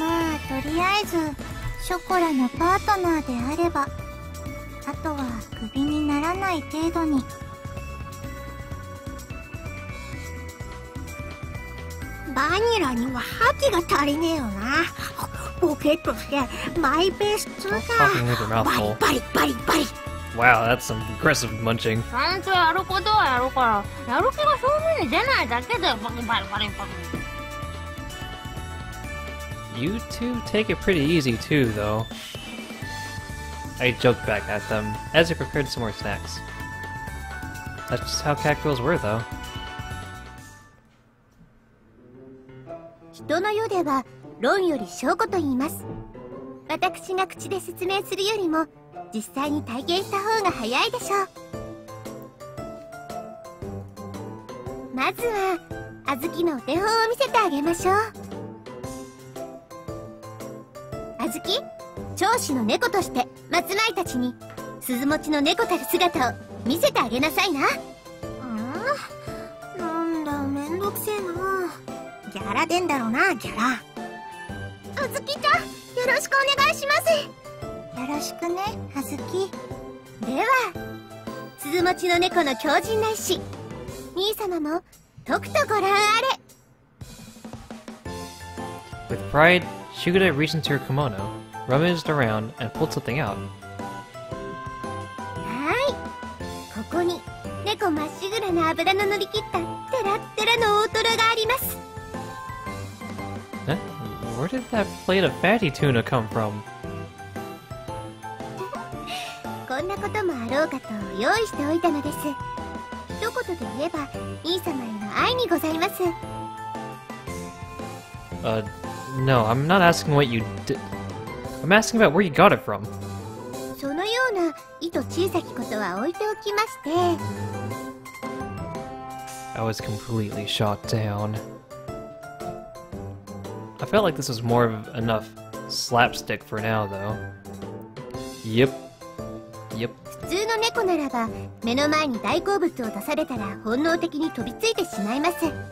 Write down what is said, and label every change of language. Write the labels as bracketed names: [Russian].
[Japanese] まあとりあえずショコラのパートナーであれば、あとはクビにならない程度に。バニラには覇気が足りねえよな。ボケとしてマイベース2 [English] Talking with your mouth [Japanese] バリ [English] full. [Japanese] バリバリバリ。 [English] Wow, that's some aggressive munching. [Japanese] ちゃんとやることはやるから、やる気が正面に出ないだけでバリバリバリバリ。 [English] You two take it pretty easy too, though. I joked back at them as I prepared some more snacks. That's just how cat girls were, though. [Japanese] 人の世では論より証拠と言います。私が口で説明するよりも実際に体験した方が早いでしょう。まずはあずきのお手本を見せてあげましょう。あずき、長子の猫として松前たちに鈴持ちの猫たる姿を見せてあげなさいな。なんだ、めんどくせえな。ギャラ出んだろうな、ギャラ。あずきちゃん、よろしくお願いします。よろしくね、あずき。では鈴持ちの猫の強靭な意志、兄様もとくとご覧あれ。 [English] With pride, Shugure reached into her kimono, rummaged around, and pulled something out. [Japanese] はい、ここに猫まっしぐらな脂の乗り切ったテラッテラの大トロがあります。 [English] Eh? Where did that plate of fatty tuna come from? [Japanese] こんなこともあろうかと用意しておいたのです。一言で言えば兄様への愛にございます。 [English] No, I'm not asking what you did. I'm asking about where you got it from. [Japanese] そのような意図小さきことは置いておきまして、 [English] I was completely shot down. I felt like this was more of enough slapstick for now, though. Yep. [Japanese] 普通の猫ならば目の前に大好物を出されたら本能的に飛びついてしまいます。